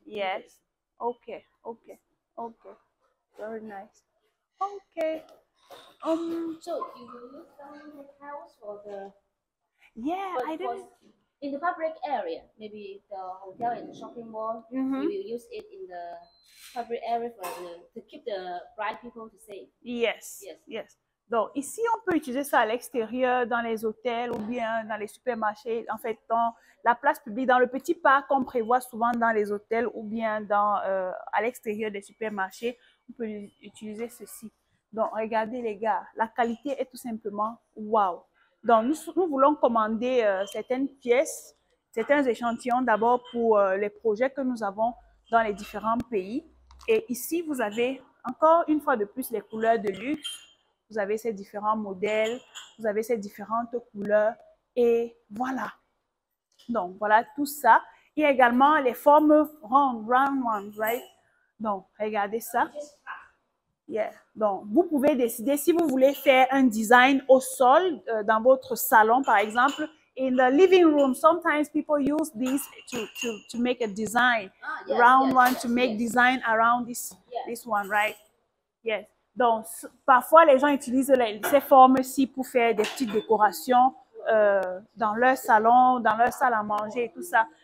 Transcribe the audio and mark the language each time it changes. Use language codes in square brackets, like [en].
[en] Yes. Okay. Very nice. Okay. So you will use some tiles for the. Yeah, I didn't. In the public area, maybe the hotel and the shopping mall, you will use it in the public area to keep the bright people to safe. Yes. [fr] Donc, ici, on peut utiliser ça à l'extérieur, dans les hôtels ou bien dans les supermarchés. En fait, dans la place publique, dans le petit parc qu'on prévoit souvent dans les hôtels ou bien à l'extérieur des supermarchés, on peut utiliser ceci. Donc, regardez les gars, la qualité est tout simplement wow. Donc, nous voulons commander certaines pièces, certains échantillons d'abord pour les projets que nous avons dans les différents pays. Et ici, vous avez encore une fois de plus les couleurs de luxe. Vous avez ces différents modèles, vous avez ces différentes couleurs et voilà. Donc, voilà tout ça. Il y a également les formes [en] round ones, right? [fr] Donc, regardez ça. Yeah. Donc, vous pouvez décider si vous voulez faire un design au sol dans votre salon, par exemple. [en] In the living room, sometimes people use this to make a design. Round one to make design around this one, right? Yes. [fr] Donc, parfois, les gens utilisent ces formes-ci pour faire des petites décorations dans leur salon, dans leur salle à manger et tout ça.